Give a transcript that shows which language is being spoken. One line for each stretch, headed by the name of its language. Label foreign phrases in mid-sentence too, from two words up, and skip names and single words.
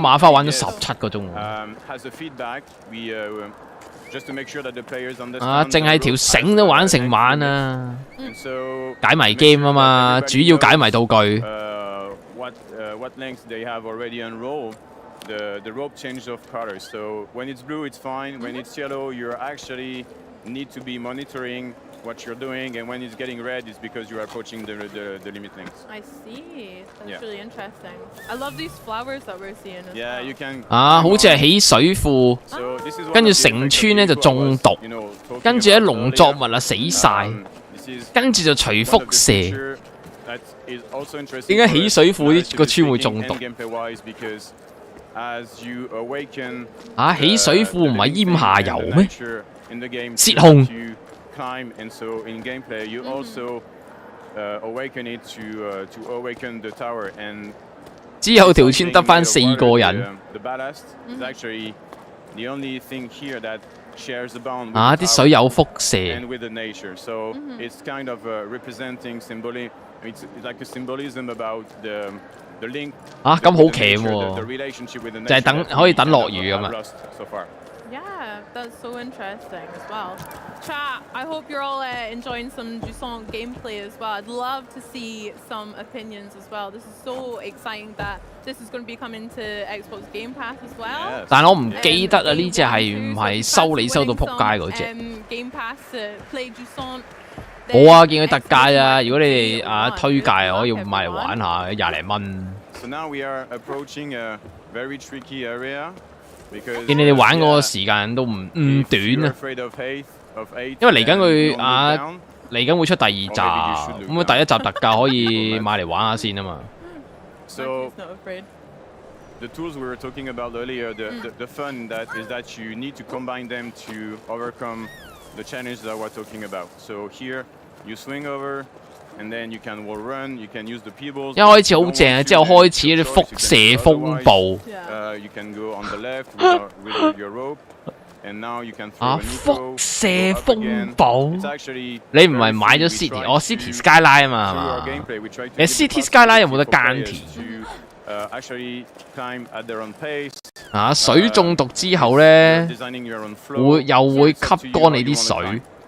Cantonese: 馬花玩咗17個鐘喎。啊！淨係條繩都玩成晚啊！解謎 game 啊嘛，主要解謎道具。
English: the rope change of colors. So when it's blue, it's fine. When it's yellow, you actually need to be monitoring what you're doing, and when it's getting red, it's because you are approaching the limit links. I see. That's Yeah. really interesting. I love these flowers that we're seeing as Yeah, well. you can.
Cantonese: 啊，好似係起水庫，跟住成村咧就中毒，跟住啲農作物啊死晒，跟住就除輻射。點解起水庫呢個村會中毒？啊，起水庫唔係淹下游咩？泄洪。
English: And so in gameplay, you also awaken it to awaken the tower. And
Cantonese: 之後條村得返4個人。
English: The ballast is actually the only thing here that shares the bond.
Cantonese: 啊！啲水有輻射。
English: And with the nature, so it's kind of representing symbolic. It's like a symbolism about the link.
Cantonese: 啊！咁好騎喎，
English: the relationship with the nature.
Cantonese: 就係可以等落雨咁啊。
English: So far. Yeah, that's so interesting as well. Chat, I hope you're all enjoying some Jusant gameplay as well. I'd love to see some opinions as well. This is so exciting that this is going to be coming to Xbox Game Pass as well.
Cantonese: 但我唔記得啊，呢只係唔係收你收到撲街嗰只？
English: Game Pass to play Jusant.
Cantonese: 冇啊，見佢特價啊！如果你哋推介，可以買嚟玩下，廿零蚊。
English: So now we are approaching a very tricky area.
Cantonese: 見你哋玩嗰個時間都唔短啊，因為嚟緊佢嚟緊會出第二集，咁佢第一集特價可以買嚟玩下先啊嘛。
English: So the tools we were talking about earlier, the fun that is that you need to combine them to overcome the challenge that we're talking about. So here you swing over. And then you can wall run, you can use the pebbles.
Cantonese: 一開始好正啊，之後開始啲輻射風暴。
English: You can go on the left with your rope, and now you can throw a
Cantonese: 輻射風暴。你唔係買咗 City， 我 City Skyline 啊嘛，係嘛？你 City Skyline 有冇得耕田？啊，水中毒之後咧，又會吸乾你啲水。